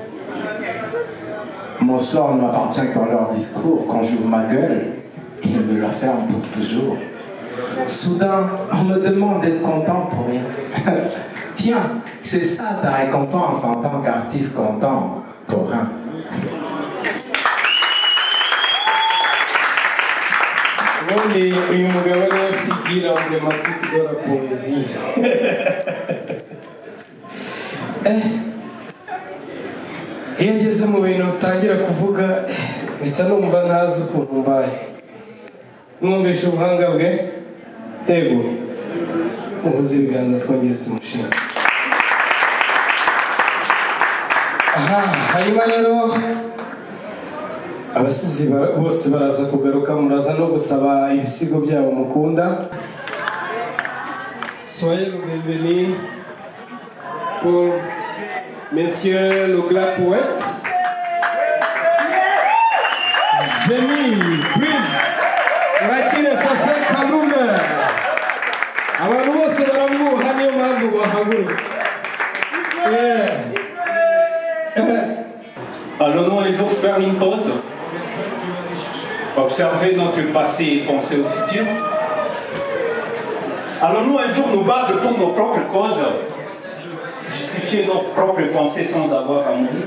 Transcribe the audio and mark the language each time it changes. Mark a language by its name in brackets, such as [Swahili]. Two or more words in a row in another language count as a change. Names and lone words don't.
[French] Mon sort ne m'appartient que par leur discours. Quand j'ouvre ma gueule, ils me la ferment pour toujours. Soudain, on me demande d'être content pour rien. Tiens, c'est ça ta récompense en tant qu'artiste contemporain. [Kinyarwanda] ubundi uyu mugabo niwe [French] figure emblématique de la poésie. [Kinyarwanda] Iyo ngeze mu bintu utangira kuvuga mpita numva ntazi ukuntu mbaye. Mwumvishe ubuhanga bwe? Yego. Muhuze ibiganza twongere tumushime. Hanyuma rero abasizi bose baraza kugaruka, muraza no gusaba ibisigo byabo mukunda. [French] Soyez le bienvenu pour Monsieur le Black Poète. Génie, please. [Kinyarwanda] Mwakire Fase Kalume. Abantu bose baramwuha niyo mpamvu bahagurutse. [French] Allons-nous un jour faire une pause? Observer notre passé et penser au futur? Allons-nous un jour nous battre pour nos propres causes? Justifier nos propres pensées sans avoir à mourir?